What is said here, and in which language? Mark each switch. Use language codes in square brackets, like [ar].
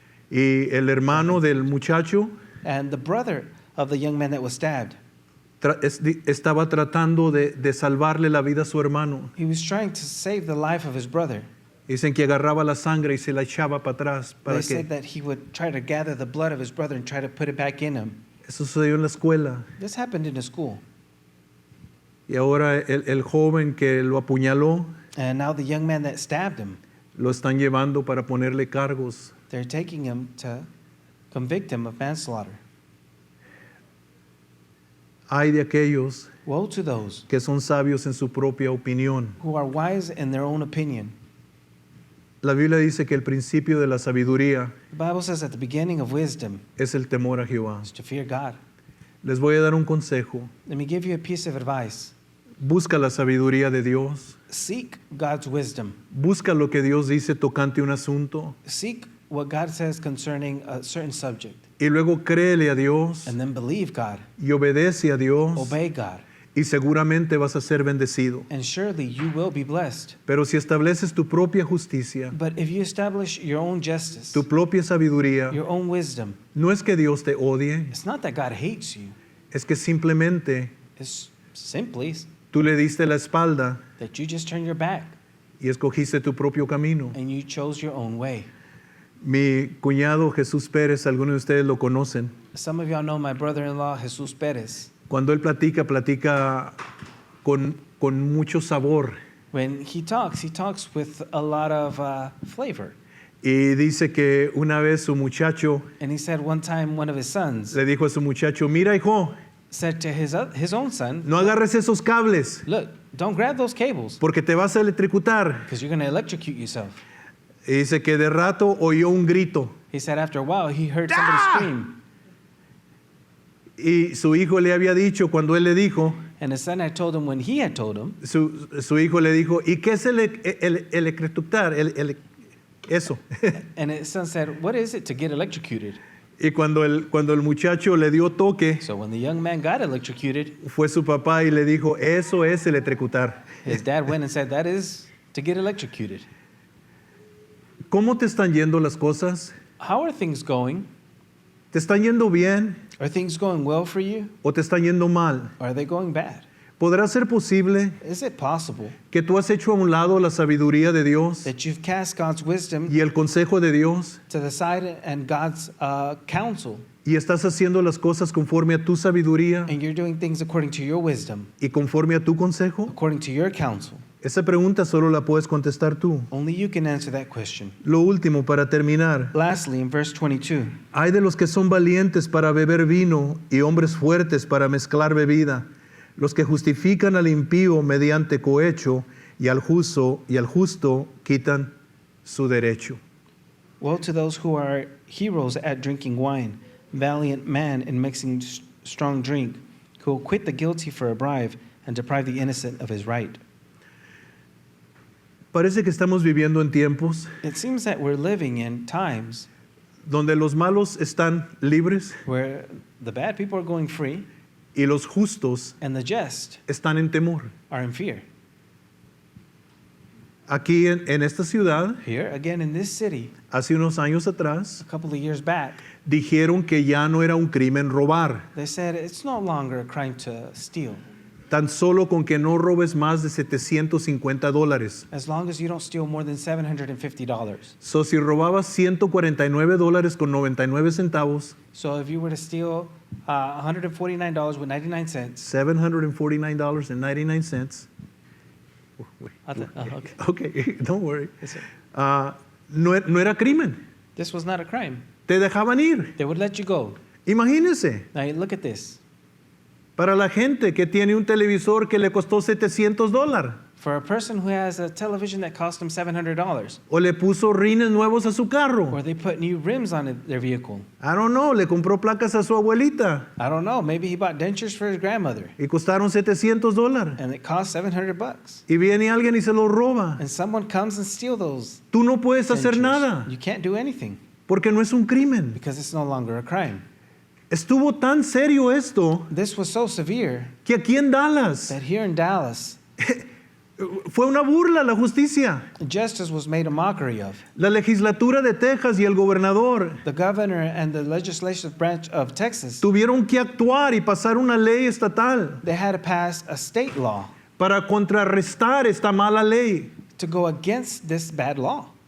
[es] Y el hermano del muchacho [en] and the brother of the young man that was stabbed, [es] estaba tratando de salvarle la vida a su hermano. [en] he was trying to save the life of his brother. [es] Dicen que agarraba la sangre y se la echaba para atrás para [en] They said that he would try to gather the blood of his brother and try to put it back in him. [es] eso sucedió en la escuela. [en] This happened in a school, [es] Y ahora el joven que lo apuñaló [en] and now the young man that stabbed him, [es] lo están llevando para ponerle cargos. [en] they're taking him to convict him of manslaughter. [es] Hay de aquellos [en] Woe to those [es] que son sabios en su propia opinión. [en] who are wise in their own opinion. [es] La Biblia dice que el principio de la sabiduría [en] The Bible says that the beginning of wisdom [es] es el temor a Jehová. [en] is to fear God. [es] Les voy a dar un consejo. [en] Let me give you a piece of advice. [es] Busca la sabiduría de Dios. [en] Seek God's wisdom. [es] Busca lo que Dios dice tocante un asunto. [en] Seek what God says concerning a certain subject. [es] Y luego créele a Dios [en] And then believe God. [es] y obedece a Dios. [en] Obey God. [es] Y seguramente vas a ser bendecido. [en] And surely you will be blessed. [es] Pero si estableces tu propia justicia, [en] But if you establish your own justice, [es] tu propia sabiduría, [en] your own wisdom, [es] no es que Dios te odie, [en] it's not that God hates you. [es] es que simplemente [en] It's simply [es] tú le diste la espalda [en] that you just turn your back [es] y escogiste tu propio camino. [en] and you chose your own way. [es] Mi cuñado Jesús Pérez, algunos de ustedes lo conocen. [en] Some of y'all know my brother-in-law, Jesus Perez. [es] Cuando él platica con mucho sabor. [en] When he talks with a lot of flavor. [es] Y dice que una vez su muchacho [en] And he said one time one of his sons [es] le dijo a su muchacho, mira hijo, [en] said to his own son, [es] no agarres esos cables [en] look, don't grab those cables [es] porque te vas a electrocutar. [en] because you're going to electrocute yourself. [es] Y dice que de rato oyó un grito [en] He said after a while he heard somebody scream. [es] y su hijo le había dicho, cuando él le dijo, [en] And his son had told him when he had told him, [es] su hijo le dijo, ¿y qué es el electrocutar? Eso. [en] and his son said, what is it to get electrocuted? [es] Y cuando el muchacho le dio toque, [en] So when the young man got electrocuted, [es] fue su papá y le dijo, eso es electrocutar. [en] his dad went and said, that is to get electrocuted. [es] ¿Cómo te están yendo las cosas? [en] How are things going? [es] ¿Te están yendo bien [en] Are things going well for you? [es] o te están yendo mal? [en] Or are they going bad? [es] ¿Podrá ser posible [en] Is it possible [es] que tú has hecho a un lado la sabiduría de Dios [en] that you've cast God's wisdom [es] y el consejo de Dios [en] to the side and God's counsel, [es] y estás haciendo las cosas conforme a tu sabiduría [en] and you're doing things according to your wisdom, [es] y conforme a tu consejo? [en] according to your counsel? [es] Esa pregunta solo la puedes contestar tú. [en] Only you can answer that question. [es] Lo último para terminar. [en] Lastly, in verse 22, [es] Hay de los que son valientes para beber vino y hombres fuertes para mezclar bebida, los que justifican al impío mediante cohecho y al justo quitan su derecho. [en] woe to those who are heroes at drinking wine, valiant man in mixing strong drink, who will quit the guilty for a bribe and deprive the innocent of his right. [es] Parece que estamos viviendo en tiempos [en] It seems that we're living in times [es] donde los malos están libres [en] where the bad people are going free [es] y los justos [en] and the just [es] están en temor. [en] are in fear. [es] Aquí en esta ciudad, [en] Here, again in this city, [es] hace unos años atrás, [en] a couple of years back, [es] dijeron que ya no era un crimen robar, [en] they said it's no longer a crime to steal, [es] tan solo con que no robes más de $750. [en] as long as you don't steal more than $750. So, [es] si robabas $149 con 99 centavos, [en] So if you were to steal $149 with 99 cents, [es] $749.99. [en] okay. Okay, don't worry. Yes, sir. [es] No era crimen. [en] This was not a crime. [es] Te dejaban ir. [en] They would let you go. [es] Imagínese, [en] Now look at this. [es] para la gente que tiene un televisor que le costó $700 [en] For a person who has a television that cost them $700, [es] o le puso rines nuevos a su carro. [en] or they put new rims on their vehicle. I don't know, [es] le compró placas a su abuelita [en] I don't know. Maybe he bought dentures for his grandmother, [es] y costaron $700. [en] and it cost $700. [es] Y viene alguien y se los roba. [en] And someone comes and steal those [es] Tú no puedes hacer [en] dentures. [es] nada [en] You can't do anything [es] porque no es un crimen. [en] because it's no longer a crime. [es] Estuvo tan serio esto [en] This was so severe [es] que aquí en Dallas [en] that here in Dallas, [es] fue una burla la justicia. [en] justice was made a mockery of. [es] La legislatura de Texas y el gobernador [en] The governor and the legislative branch of Texas, [es] tuvieron que actuar y pasar una ley estatal [en] they had to pass a state law [es] para contrarrestar esta mala ley. [en] to go against this bad law.